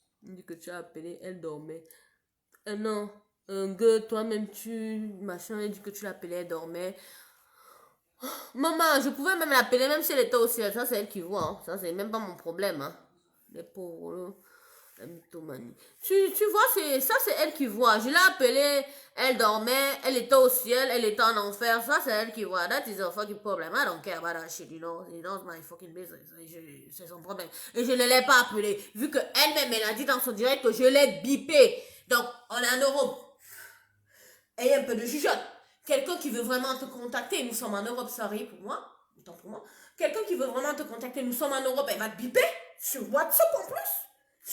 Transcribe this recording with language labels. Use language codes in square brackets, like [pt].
[fr] Il dit que tu as appelé, elle dormait. Non, toi-même tu, machin, il dit que tu l'appelais, elle dormait. Maman, je pouvais même l'appeler, même si elle était au ciel. Ça, c'est elle qui voit. Hein. Ça, c'est même pas mon problème. Hein. Les pauvres, la mythomanie. Tu vois, ça, c'est elle qui voit. Je l'ai appelée, elle dormait, elle était au ciel, elle était en enfer. Ça, c'est elle qui voit. [en] That is a fucking problem. I don't care about that shit, you know. It's not my fucking business. [fr] C'est son problème. Et je ne l'ai pas appelée. Vu qu'elle-même, elle a dit dans son direct que je l'ai bipé. Donc, on est en Europe. Ayez un peu de jugeote. Quelqu'un qui veut vraiment te contacter, nous sommes en Europe, ça arrive pour moi. Autant pour moi. Quelqu'un qui veut vraiment te contacter, nous sommes en Europe, elle va te biper. Sur WhatsApp en plus.